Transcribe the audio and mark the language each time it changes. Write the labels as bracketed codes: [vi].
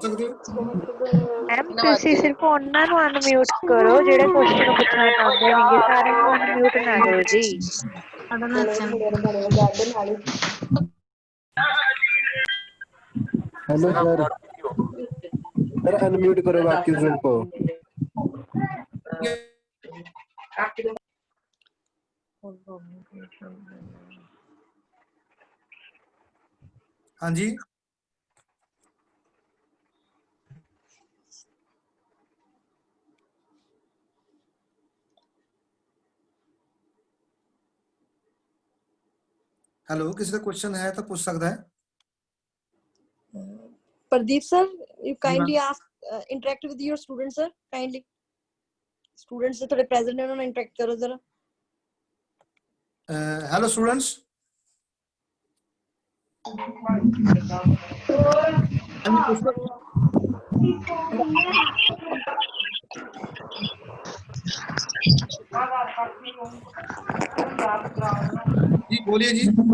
[pa] Ma'am ਤੁਸੀਂ ਸਿਰਫ ਉਹਨਾਂ ਨੂੰ ਅਨਮਿਊਟ ਕਰੋ ਜਿਹੜੇ ਕੁਐਸਚਨ ਪੁੱਛਣਾ ਚਾਹੁੰਦੇ ਨੇਗੇ, ਸਾਰਿਆਂ ਨੂੰ ਅਨਮਿਊਟ ਨਾ ਕਰੋ ਜੀ। [hi] हेलो सर, सर अनम्यूट करो बाकी स्टूडेंट को। हाँ जी हेलो किसी का क्वेश्चन है तो पूछ सकता है। [en] Pradeep sir, you kindly ask, interact with your students sir, kindly. [hi] Students थोड़े present हैं, उन्होंने interact करो जरा। हेलो स्टूडेंट्स, जी बोलिए जी।